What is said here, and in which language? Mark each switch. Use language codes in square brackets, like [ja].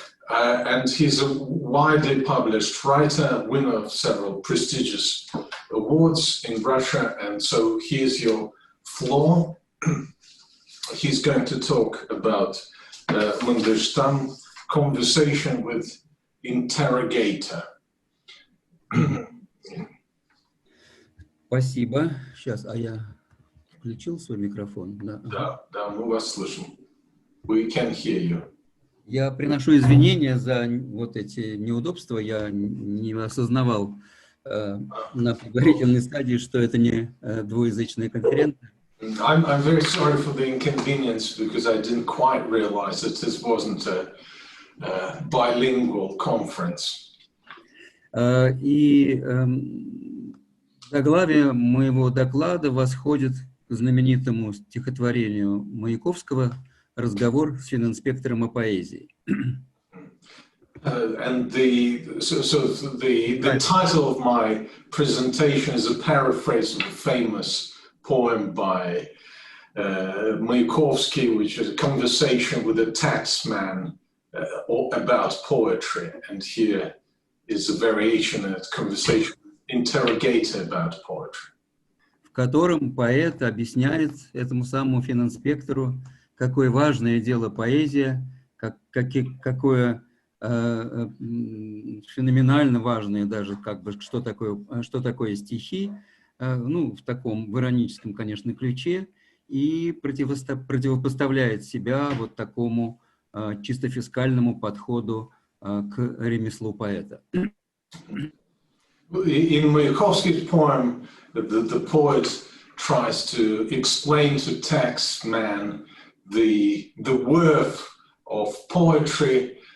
[en] And he's a widely published writer, winner of several prestigious awards in Russia. And so here's your floor. He's going to talk about Mandelstam, conversation with interrogator. [ru] Спасибо. Сейчас, а я включил свой микрофон? Да, мы вас слышим. [en] We can hear you. [ru] Я приношу извинения за вот эти неудобства. Я не осознавал на предварительной стадии, что это не двуязычная конференция. [en] I'm very sorry for the inconvenience because I didn't quite realize that this wasn't a bilingual conference. [ru] И заглавие моего доклада восходит к знаменитому стихотворению Маяковского «Разговор с фининспектором о поэзии». [en] And the title of my presentation is a paraphrase of a famous poem by Mayakovsky, which is a conversation with a taxman about poetry. And here is a variation of conversation interrogator about poetry. [ru] В котором поэт объясняет этому самому фининспектору, какое важное дело поэзия, какое феноменально важное даже, как бы, что такое стихи, ну, в таком в ироническом, конечно, ключе, и противопоставляет себя вот такому чисто фискальному подходу к ремеслу поэта. [en] In Mayakovsky's poem, the poet tries to explain to taxman the worth of poetry.